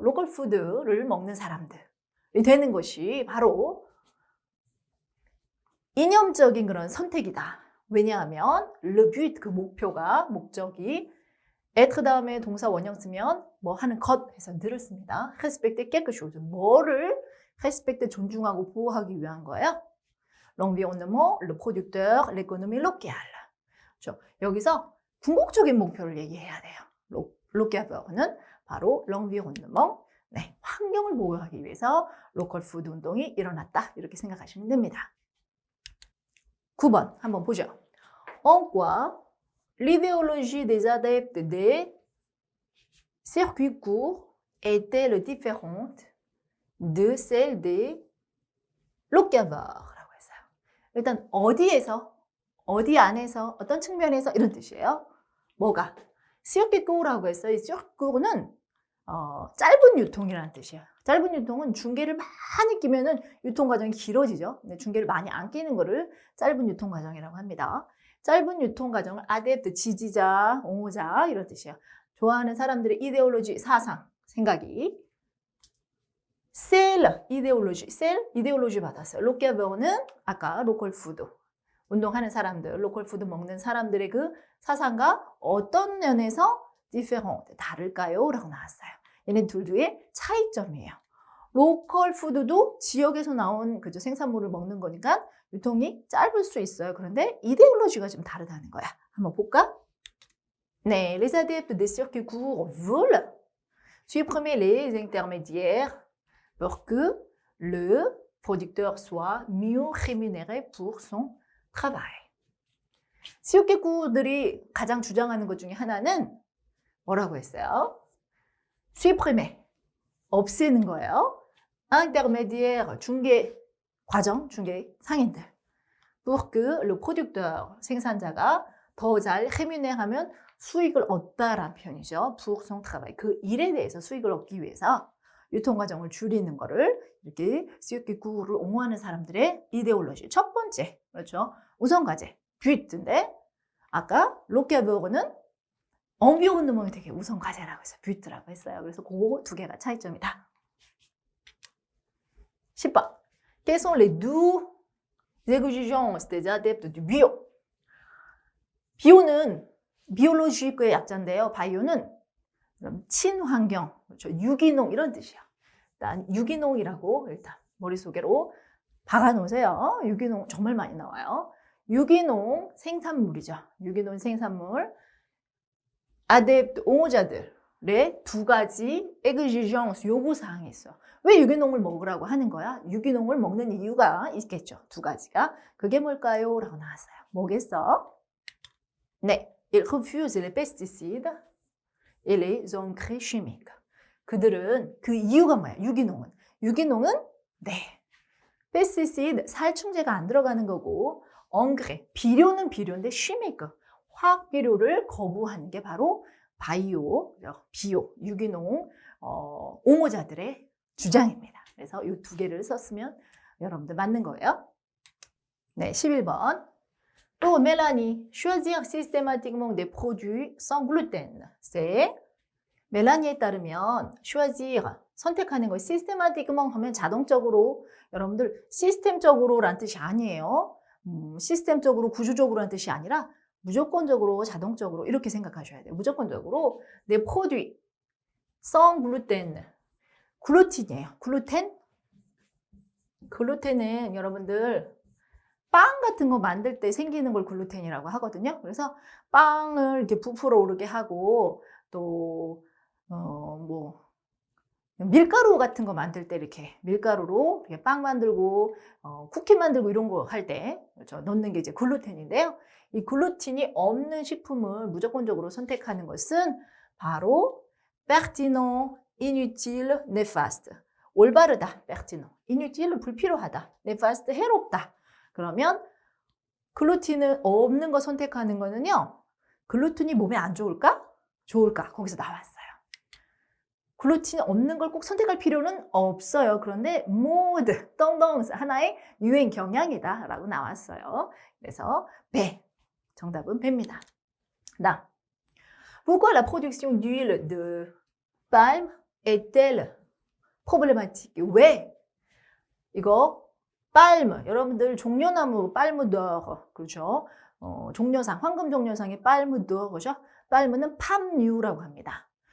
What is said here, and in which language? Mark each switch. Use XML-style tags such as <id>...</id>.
<ko>로컬 푸드를 먹는 사람들이 되는 것이 바로 이념적인 그런 선택이다. 왜냐하면</ko> <fr>le but</fr> <ko>그 목표가 목적이 être 다음에 동사 원형 쓰면 뭐 하는 것 해서 늘을 씁니다.</ko> <fr>respecter quelque chose</fr> <ko>뭐를 respect 존중하고 보호하기 위한 거예요.</ko> <fr>l'environnement, le producteur, l'économie locale.</fr> <ko>그렇죠? 여기서 궁극적인 목표를 얘기해야 돼요. locavore는 바로 l'environnement, 네, 환경을 보호하기 위해서 로컬 푸드 운동이 일어났다. 이렇게 생각하시면 됩니다. 9번 한번 보죠.</ko> <fr>En quoi l'idéologie des adeptes des circuits courts est-elle différente de celle des locavores?</fr> <ko>일단 어디에서, 어디 안에서, 어떤 측면에서 이런 뜻이에요. 뭐가? 시어끼꾸라고 했어요. 이 시어끼꾸는 짧은 유통이라는 뜻이에요. 짧은 유통은 중계를 많이 끼면은 유통 과정이 길어지죠. 근데 중계를 많이 안 끼는 거를 짧은 유통 과정이라고 합니다. 짧은 유통 과정을 아데프트, 지지자, 옹호자 이런 뜻이에요. 좋아하는 사람들의 이데올로지, 사상, 생각이 셀 이데올로지, 셀 이데올로지 받았어요. 로케버는 아까 로컬 푸드 운동하는 사람들, 로컬 푸드 먹는 사람들의 그 사상과 어떤 면에서 different 다를까요? 라고 나왔어요. 얘는 둘의 차이점이에요. 로컬 푸드도 지역에서 나온 그죠 생산물을 먹는 거니까 유통이 짧을 수 있어요. 그런데 이데올로지가 좀 다르다는 거야. 한번 볼까?</ko> <fr>네, les adeptes des circuits courts veulent supprimer les intermédiaires pour que le producteur soit mieux rémunéré pour son travail.</fr> <ko>시오케쿠들이 가장 주장하는 것 중에 하나는 뭐라고 했어요? supprimer, 없애는 거예요. intermédiaire, 중개 과정, 중개 상인들.</ko> <fr>pour que le producteur,</fr> <ko>생산자가 더 잘 rémunére하면 수익을 얻다라는 표현이죠.</ko> <fr>pour son travail,</fr> <ko>그 일에 대해서 수익을 얻기 위해서 유통 과정을 줄이는 거를 이렇게 시오케쿠를 옹호하는 사람들의 이데올로지. 첫 번째, 그렇죠? 우선 과제, 뷰트인데 아까 로케버그는 environnement이 되게 우선 과제라고 했어요. 뷰트라고 했어요. 그래서 그 두 개가 차이점이다. 10번.</ko> <fr>Quelles sont les 12 exigences des adeptes du bio?</fr> <ko>비오는 비올로지의 약자인데요. 바이오는 친환경, 그렇죠? 유기농 이런 뜻이에요. 일단 유기농이라고 일단 머릿속으로 박아놓으세요. 유기농 정말 많이 나와요. 유기농 생산물이죠. 유기농 생산물. 아뎁트, 옹호자들. 두 가지 exigence 요구사항이 있어. 왜 유기농을 먹으라고 하는 거야? 유기농을 먹는 이유가 있겠죠. 두 가지가. 그게 뭘까요? 라고 나왔어요. 뭐겠어?</ko> <fr>네, ils refusent les pesticides et les engrais chimiques.</fr> <ko>그들은 그 이유가 뭐야? 유기농은 네, 페스티시드 살충제가 안 들어가는 거고 engrais 비료인데 chimique 화학 비료를 거부하는 게 바로 비오 유기농 옹호자들의 주장입니다. 그래서 이 두 개를 썼으면 여러분들 맞는 거예요. 네, 11번.</ko> <fr>또 멜라니, choisir systématiquement des produits sans gluten.</fr> <ko>c'est 멜라니에 따르면 choisir 선택하는 거 systématiquement 하면 자동적으로 여러분들 시스템적으로란 뜻이 아니에요. 시스템적으로 구조적으로란 뜻이 아니라 무조건적으로 자동적으로 이렇게 생각하셔야 돼요. 무조건적으로</ko> <fr>des produits sans gluten.</fr> <ko>글루틴이에요. 글루텐은 여러분들 빵 같은 거 만들 때 생기는 걸 글루텐이라고 하거든요. 그래서 빵을 이렇게 부풀어 오르게 하고 또 밀가루 같은 거 만들 때 이렇게 밀가루로 이렇게 빵 만들고 쿠키 만들고 이런 거 할 때 그렇죠? 넣는 게 이제 글루텐인데요. 이 글루틴이 없는 식품을 무조건적으로 선택하는 것은 바로</ko> <fr>pertinent, inutile, néfaste.</fr> <ko>올바르다, pertinent. inutile, 불필요하다. néfaste, 해롭다. 그러면 글루틴은 없는 거 선택하는 거는요. 글루틴이 몸에 안 좋을까? 좋을까? 거기서 나왔어요. 글루틴 없는 걸 꼭 선택할 필요는 없어요. 그런데 모드, 덩덩 하나의 유행 경향이다 라고 나왔어요. 그래서 배, 정답은 배입니다.</ko> <fr>다음, pourquoi la production d'huile de palme est-elle problématique?</fr> <ko>왜? 이거 palme, 여러분들 종려나무 palme d'or, 그렇죠? 종려상, 황금 종려상의 palme d'or, 그죠? palme는 팜유라고 합니다.</ko>